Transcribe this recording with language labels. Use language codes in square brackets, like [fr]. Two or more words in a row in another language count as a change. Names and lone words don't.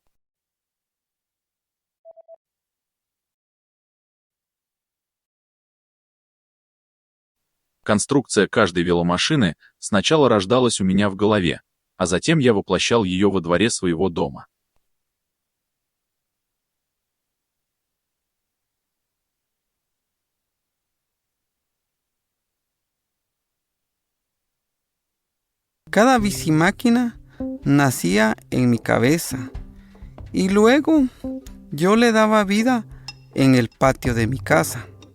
[ru] Конструкция каждой веломашины сначала рождалась у меня в голове, а затем я воплощал ее во дворе своего дома. [es] Cada bicimáquina nacía en mi cabeza y luego yo le daba vida en el patio de mi casa.